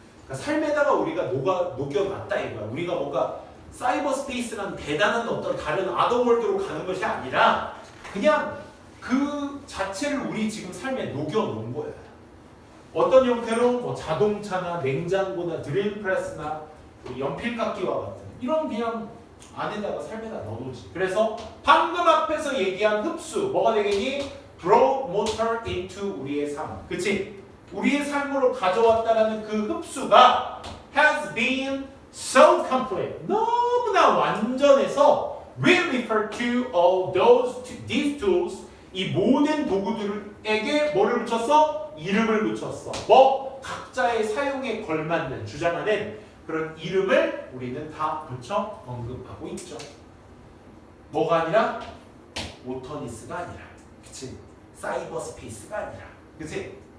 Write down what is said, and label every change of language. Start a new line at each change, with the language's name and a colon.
Korean: 그러니까 삶에다가 우리가 녹여놨다 이거야. 우리가 뭔가 사이버 스페이스라는 대단한 어떤 다른 아더월드로 가는 것이 아니라 그냥 그 자체를 우리 지금 삶에 녹여놓은 거야. 어떤 형태로? 뭐 자동차나 냉장고나 드릴프레스나 연필깎이와 같은 이런 그냥 안에다가 삶에다 넣어놓지. 그래서 방금 앞에서 얘기한 흡수 뭐가 되겠니?
English: brought motor into
Korean: 우리의 삶. 그치? 우리의 삶으로 가져왔다라는 그 흡수가
English: has been so complete.
Korean: 너무나 완전해서
English: we refer to all these tools.
Korean: 이 모든 도구들에게 뭐를 붙였어? 이름을 붙였어. 뭐? 각자의 사용에 걸맞는 주장하는 그런 이름을 우리는 다 붙여 언급하고 있죠. 뭐가 아니라? 모터니스가 아니라. 그치? 사이버 스페이스가 아니라. 그치?